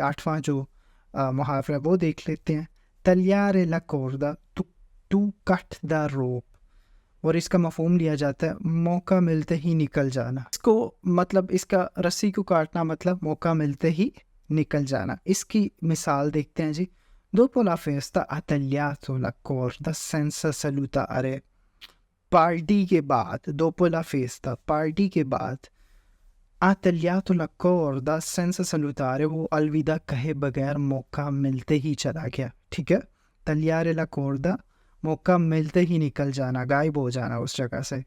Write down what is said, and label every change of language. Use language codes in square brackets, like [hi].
[ur] 8واں جو محاورہ وہ دیکھ لیتے ہیں. [it] tagliare la corda [en] to cut the rope، [ur] اور اس کا مفہوم لیا جاتا ہے موقع ملتے ہی نکل جانا. اس کو مطلب اس کا رسی کو کاٹنا مطلب موقع ملتے ہی نکل جانا. اس کی مثال دیکھتے ہیں جی. [it] dopo la festa ha tagliato la corda senza salutare. [ur] Party کے بعد [it] dopo la festa [ur] پارٹی کے بعد [it] ha tagliato la corda senza salutare [ur] وہ الوداع کہے بغیر موقع ملتے ہی چلا گیا. ٹھیک ہے. [it] tagliare la corda [ur] موقع ملتے ہی نکل جانا، غائب ہو جانا اس جگہ سے.